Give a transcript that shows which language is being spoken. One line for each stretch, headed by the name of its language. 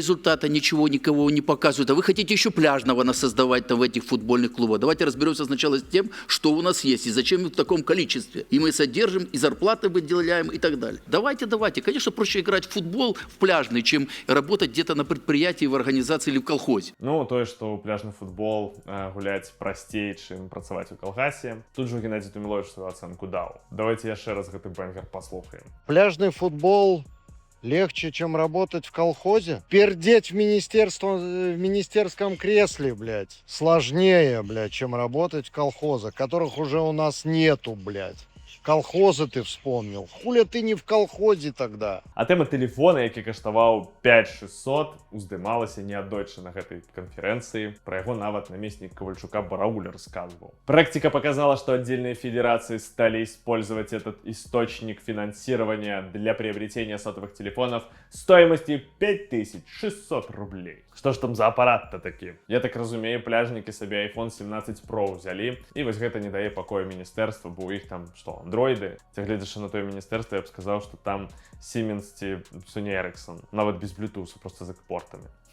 Russian: результата, ничего никого не показывают. А вы хотите еще пляжного нас создавать там в этих футбольных клубах. Давайте разберемся сначала с тем, что у нас есть и зачем в таком количестве. И мы содержим, и зарплаты выделяем, и так далее. Давайте. Конечно, проще играть в футбол в пляжный, чем работать где-то на предприятии, в организации или в колхозе.
Belarusian: Ну, тое, што пляжны футбол гуляць прасцей, чым працаваць у калгасе. Тут жа Геннадзій Туміловіч сваю ацэнку даў.
Russian: Давайте
Belarusian: яшчэ раз гэты бэнгер паслухаем.
Russian: Пляжный футбол легче, чем работать в колхозе? Пердеть в министерском кресле, блядь, сложнее, блядь, чем работать в колхозах, которых уже у нас нету, блядь. Колхозы ты вспомнил. Хуля ты не в колхозе тогда?
Belarusian: А тэма тэлефона, які каштаваў 5600, уздымалася неаднойчы на гэтай канферэнцыі. Пра яго нават намеснік Ковальчука Барауля рассказывал.
Russian: Практика показала, что отдельные федерации стали использовать этот источник финансирования для приобретения сотовых телефонов стоимостью 5600 рублей. Что ж там за аппарат-то такі?
Belarusian: Я так разумею, пляжнікі сабе iPhone 17 Pro взялі, і вось гэта не дае пакою міністэрства, бо у іх там, што, андроиды? Ці гледзячы на тое міністэрства, я б сказаў, што там Siemens ці Sony Ericsson, нават без Bluetooth, просто з экпортамі.